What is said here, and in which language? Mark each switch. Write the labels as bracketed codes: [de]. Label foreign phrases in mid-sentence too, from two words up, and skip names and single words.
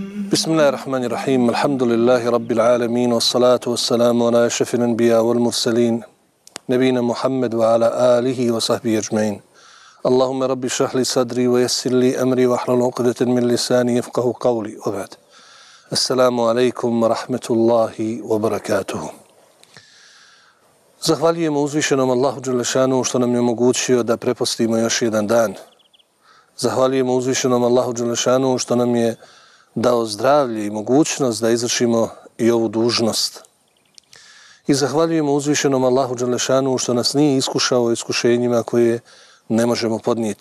[ar] بسم الله الرحمن الرحيم الحمد لله رب العالمين والصلاة والسلام على أشرف الأنبياء والمرسلين نبينا محمد وعلى آله وصحبه أجمعين. اللهم رب اشرح لي صدري ويسر لي أمري واحلل عقدة من لساني يفقهوا قولي. وبعد. السلام عليكم ورحمة الله وبركاته. [bs] Zahvaljujemo uzvišenom Allahu [ar] جل شأنه [bs] što nam je omogućio da prepostimo još jedan dan. Zahvaljujemo uzvišenom Allahu [ar] جل شأنه [bs] što nam je dao zdravlje i mogućnost da izvršimo i ovu dužnost. I zahvaljujemo uzvišenom Allahu [ar] جل شأنه [bs] što nas nije iskušao iskušenjima koje ne možemo podnijeti.